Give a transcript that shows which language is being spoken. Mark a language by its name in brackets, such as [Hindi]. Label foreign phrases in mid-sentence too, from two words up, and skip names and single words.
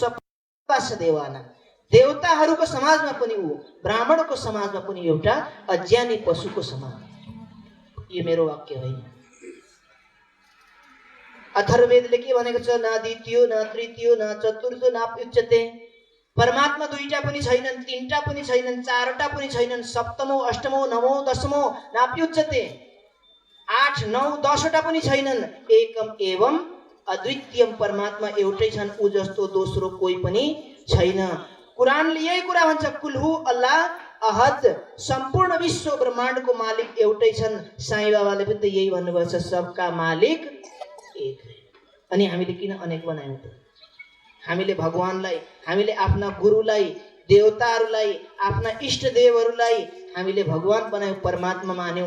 [Sanskrit] सब देवाना, [Nepali] देवताहरूको समाजमा पनि ऊ, ब्राह्मणको समाजमा पनि एउटा अज्ञानी पशुको समान। यो मेरो वाक्य होइन। अथर्ववेदले के भनेको छ? [Sanskrit] न द्वितीयो न तृतीयो न चतुर्थो नाप्युच्यते। [Nepali] परमात्मा 2टा पनि छैनन्, 3टा पनि छैनन्, 4टा पनि छैनन्, [Sanskrit] सप्तमो अष्टमो नवमो दशमो नाप्युच्यते। [Nepali] 8 9 10वटा पनि छैनन्। [Sanskrit] एकम एवं अद्वितीयम, [Nepali] परमात्मा एउटै छन्, ऊ जस्तो दोस्रो कोही पनि छैन। कुरानले यही कुरा भन्छ, [Arabic] قل هو الله أحد, [Nepali] सम्पूर्ण विश्व ब्रह्माण्डको मालिक एउटै छन्। साईं बाबाले पनि त यही भन्नुभएको छ, [Hindi] सबका मालिक एक है। [Nepali] अनि हामीले किन अनेक बनायौँ त? हामीले भगवानलाई, हामीले आफ्ना गुरुलाई, देवताहरूलाई, आफ्ना इष्टदेवहरूलाई हामीले भगवान बनायौँ, परमात्मा मान्यौँ।